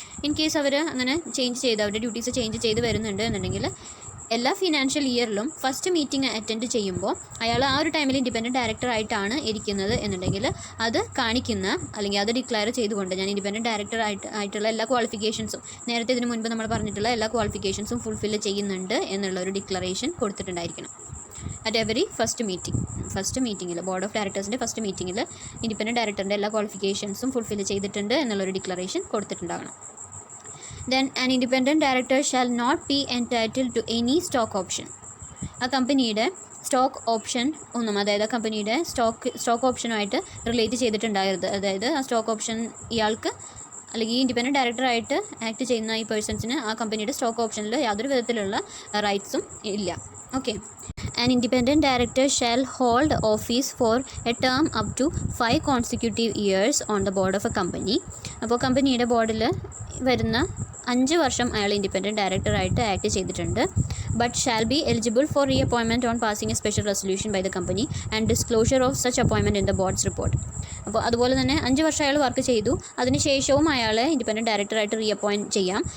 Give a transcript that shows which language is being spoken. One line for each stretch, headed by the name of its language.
Malayalam: In case അവർ അങ്ങനെ change ചെയ്ത് അവരുടെ ഡ്യൂട്ടീസ് ചേഞ്ച് ചെയ്ത് വരുന്നുണ്ട് എന്നുണ്ടെങ്കിൽ എല്ലാ ഫിനാൻഷ്യൽ ഇയറിലും ഫസ്റ്റ് മീറ്റിംഗ് അറ്റൻഡ് ചെയ്യുമ്പോൾ അയാൾ ആ ഒരു ടൈമിൽ ഇൻഡിപെൻഡൻറ്റ് ഡയറക്ടറായിട്ടാണ് ഇരിക്കുന്നത് എന്നുണ്ടെങ്കിൽ അത് കാണിക്കുന്ന, അല്ലെങ്കിൽ അത് ഡിക്ലെയർ ചെയ്തുകൊണ്ട് ഞാൻ ഇൻഡിപെൻഡൻറ്റ് ഡയറക്ടർ ആയിട്ടുള്ള എല്ലാ ക്വാളിഫിക്കേഷൻസും, നേരത്തെ ഇതിന് മുൻപ് നമ്മൾ പറഞ്ഞിട്ടുള്ള എല്ലാ ക്വാളിഫിക്കേഷൻസും ഫുൾഫിൽ ചെയ്യുന്നുണ്ട് എന്നുള്ള ഒരു ഡിക്ലറേഷൻ കൊടുത്തിട്ടുണ്ടായിരിക്കണം. അറ്റ് എവറി ഫസ്റ്റ് മീറ്റിങ്ങിൽ ബോർഡ് ഓഫ് ഡയറക്ടേഴ്സിൻ്റെ ഫസ്റ്റ് മീറ്റിങ്ങിൽ ഇൻഡിപെൻഡൻറ്റ് ഡയറക്ടറിൻ്റെ എല്ലാ ക്വാളിഫിക്കേഷൻസും ഫുൾഫിൽ ചെയ്തിട്ടുണ്ട് എന്നുള്ളൊരു declaration കൊടുത്തിട്ടുണ്ടാകണം.
English: Then an independent director shall not be entitled to any stock option.
Malayalam: ആ കമ്പനിയുടെ സ്റ്റോക്ക് ഓപ്ഷൻ ഒന്നും, അതായത് ആ കമ്പനിയുടെ സ്റ്റോക്ക് ഓപ്ഷനുമായിട്ട് റിലേറ്റ് ചെയ്തിട്ടുണ്ടാകരുത്. അതായത് ആ സ്റ്റോക്ക് ഓപ്ഷൻ ഇയാൾക്ക് അല്ലെങ്കിൽ ഈ ഇൻഡിപെൻഡൻറ്റ് ഡയറക്ടറായിട്ട് ആക്ട് ചെയ്യുന്ന ഈ പേഴ്സൺസിന് ആ കമ്പനിയുടെ സ്റ്റോക്ക് ഓപ്ഷനിൽ യാതൊരു വിധത്തിലുള്ള റൈറ്റ്സും ഇല്ല. Okay.
English: An independent director shall hold office for a term up to 5 consecutive years on the board of a company.
Malayalam: അപ്പോൾ കമ്പനിയുടെ ബോർഡിൽ വരുന്ന 5 വർഷം അയാൾ ഇൻഡിപെൻഡൻറ്റ് ഡയറക്ടറായിട്ട് ആക്ട് ചെയ്തിട്ടുണ്ട്.
English: But shall be eligible for reappointment on passing a special resolution by the company and disclosure of such appointment in the board's report.
Malayalam: അപ്പോൾ അതുപോലെ തന്നെ 5 വർഷം അയാൾ വർക്ക് ചെയ്തു, അതിനുശേഷവും അയാളെ ഇൻഡിപെൻഡൻറ്റ് ഡയറക്ടറായിട്ട് റീ അപ്പോയിൻറ്റ് ചെയ്യാം.